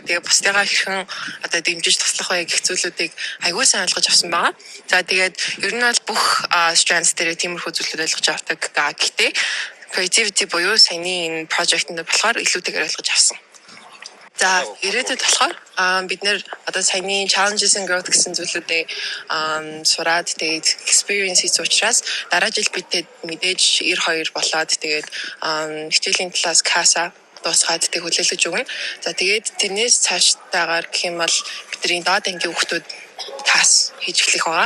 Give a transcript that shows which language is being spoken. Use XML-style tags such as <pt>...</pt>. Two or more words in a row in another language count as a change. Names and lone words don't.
<mn>Тэгээ бусдыгаа хэрхэн одоо дэмжиж туслах вэ гэх зүйлүүдийг аягүй сайн ойлгож авсан байгаа. За тэгээд ер нь бол бүх strands дээр тиймэрхүү зүйлүүд ойлгож авдаг. Гэхдээ creativity буюу саяны энэ project-д болохоор илүүтэйгээр ойлгож авсан. За ирээдүйд болохоор бид нэр одоо саяны</mn> <en>challenges and growth</en> <mn>гэсэн зүйлүүдээ сураад тэгээд experience хийх учраас дараа жил бидэд мэдээж 92 болоод тэгээд хичээлийн талаас CAS дуусгаад тэг хүлээлгэж өгнө. За тэгээд тэрнээс цаашдаагаар гэх юм бол бидний доод ангийн хүүхдүүд CAS хийж эхлэх байгаа.</mn>